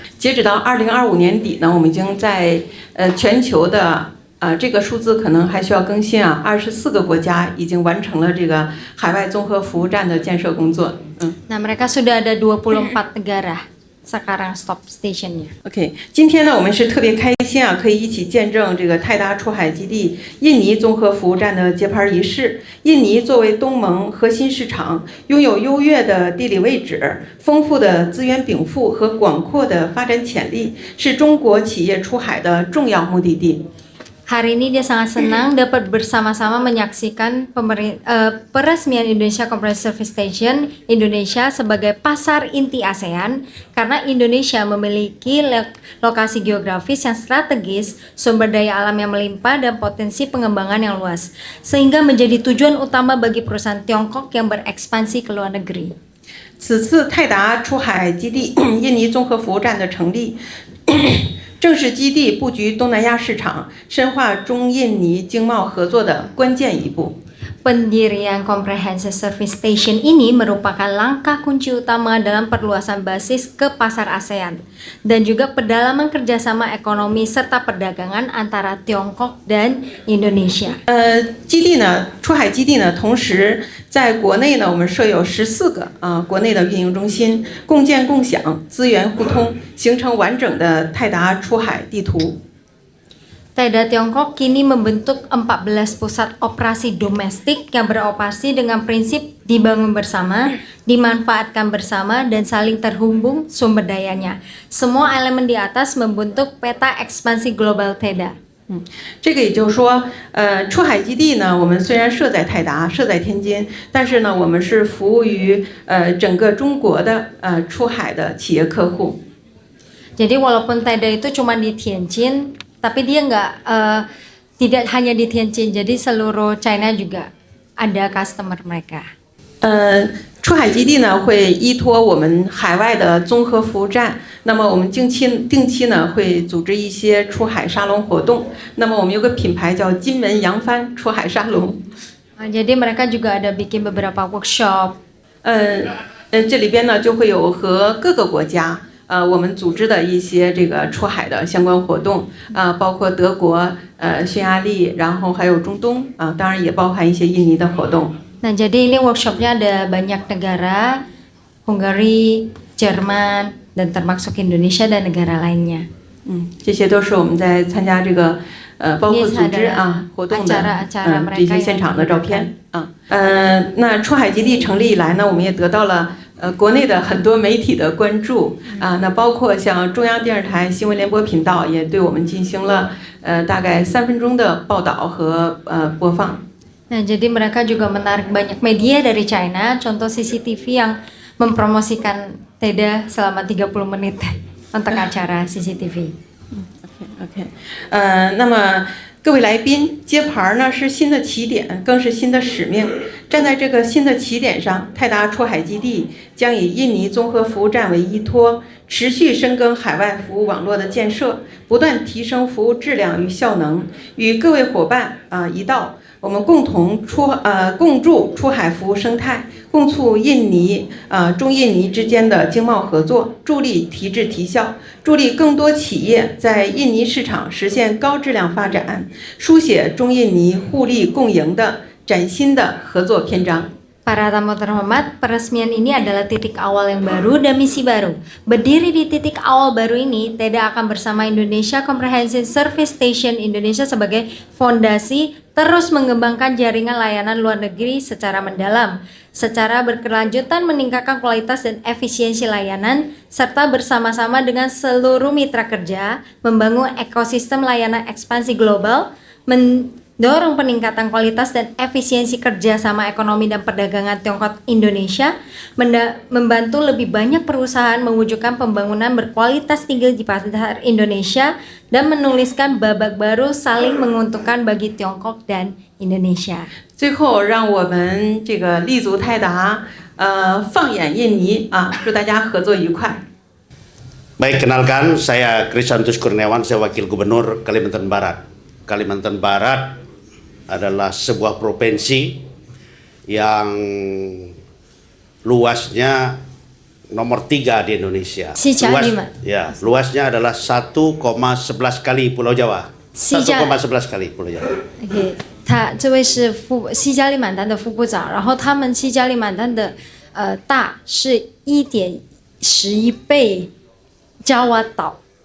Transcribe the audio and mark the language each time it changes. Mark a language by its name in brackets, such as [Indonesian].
[Chinese] 截止到2025年底呢，我们已经在全球的这个数字可能还需要更新啊，24个国家已经完成了这个海外综合服务站的建设工作。 [Indonesian] Nah, mereka sudah ada 24 negara sekarang stop stationnya. [Chinese] OK， 今天呢，我们是特别开心啊，可以一起见证这个泰达出海基地印尼综合服务站的揭牌仪式。印尼作为东盟核心市场，拥有优越的地理位置、丰富的资源禀赋和广阔的发展潜力，是中国企业出海的重要目的地。 [Indonesian] Hari ini dia sangat senang dapat bersama-sama menyaksikan peresmian Indonesia Comprehensive Service Station Indonesia sebagai pasar inti ASEAN karena Indonesia memiliki lokasi geografis yang strategis, sumber daya alam yang melimpah dan potensi pengembangan yang luas sehingga menjadi tujuan utama bagi perusahaan Tiongkok yang berekspansi ke luar negeri. [Chinese] 此次泰达出海基地印尼综合服务站的成立。正是基地布局东南亚市场、深化中印尼经贸合作的关键一步。 [Indonesian] Pendirian Comprehensive Service Station ini merupakan langkah kunci utama dalam perluasan basis ke pasar ASEAN dan juga pendalaman kerjasama ekonomi serta perdagangan antara Tiongkok dan Indonesia. [Chinese] 基地呢，出海基地呢，同时在国内呢，我们设有14个国内的运营中心，共建共享，资源互通，形成完整的泰达出海地图。 [Indonesian] TEDA Tiongkok kini membentuk 14 pusat operasi domestik yang beroperasi dengan prinsip dibangun bersama, dimanfaatkan bersama, dan saling terhubung sumber dayanya. Semua elemen di atas membentuk peta ekspansi global TEDA. [Chinese] 这个也就是说，出海基地呢，我们虽然设在泰达，设在天津，但是呢，我们是服务于整个中国的出海的企业客户。 [Indonesian] Jadi walaupun TEDA itu cuma di Tianjin, tapi dia tidak hanya di Tianjin, jadi seluruh China juga ada customer mereka. [Chinese] 出海基地呢会依托我们海外的综合服务站，那么我们定期呢会组织一些出海沙龙活动。那么我们有个品牌叫金门扬帆出海沙龙。 [Indonesian] Jadi mereka juga ada bikin beberapa workshop. [Chinese] 这里边呢就会有和各个国家。我们组织的一些这个出海的相关活动包括德国、匈牙利，然后还有中东当然也包含一些印尼的活动。 [Indonesian] Nah, jadi ini workshopnya ada banyak negara, Hungary, Jerman, dan termasuk Indonesia dan negara lainnya. [Chinese] 这些都是我们在参加这个包括组织活动的这些现场的照片那出海基地成立以来呢，我们也得到了。国内的很多媒体的关注那包括像中央电视台新闻联播频道也对我们进行了大概3分钟的报道和播放。 [Indonesian] Nah, jadi mereka juga menarik banyak media dari China, contoh CCTV yang mempromosikan TEDA selama 30 menit untuk acara CCTV. [Chinese] OK， 那么。各位来宾，揭牌呢是新的起点，更是新的使命。站在这个新的起点上，泰达出海基地将以印尼综合服务站为依托，持续深耕海外服务网络的建设，不断提升服务质量与效能。与各位伙伴一道，我们共筑出海服务生态，共促印尼中印尼之间的经贸合作，助力提质提效，助力更多企业在印尼市场实现高质量发展，书写中印尼互利共赢的崭新的合作篇章。 [Indonesian] Para tamu terhormat, peresmian ini adalah titik awal yang baru dan misi baru. Berdiri di titik awal baru ini, TEDA akan bersama Indonesia Comprehensive Service Station Indonesia sebagai fondasi terus mengembangkan jaringan layanan luar negeri secara mendalam, secara berkelanjutan meningkatkan kualitas dan efisiensi layanan, serta bersama-sama dengan seluruh mitra kerja, membangun ekosistem layanan ekspansi global, mendorong peningkatan kualitas dan efisiensi kerjasama ekonomi dan perdagangan Tiongkok Indonesia, membantu lebih banyak perusahaan mewujudkan pembangunan berkualitas tinggi di pasar Indonesia, dan menuliskan babak baru saling menguntungkan bagi Tiongkok dan Indonesia. [Chinese] 最后，让我们这个立足泰达，放眼印尼祝大家合作愉快。 [Indonesian] Baik, kenalkan saya Krisantus Kurniawan, saya Wakil Gubernur Kalimantan Barat. Kalimantan Barat adalah sebuah provinsi yang luasnya nomor 3 di Indonesia. Luasnya adalah 1,11 kali Pulau Jawa. 1,11 kali Pulau Jawa. [Chinese] OK， 这位是西加里曼丹的副部长，然后他们西加里曼丹的大是1.11倍Jawa 岛。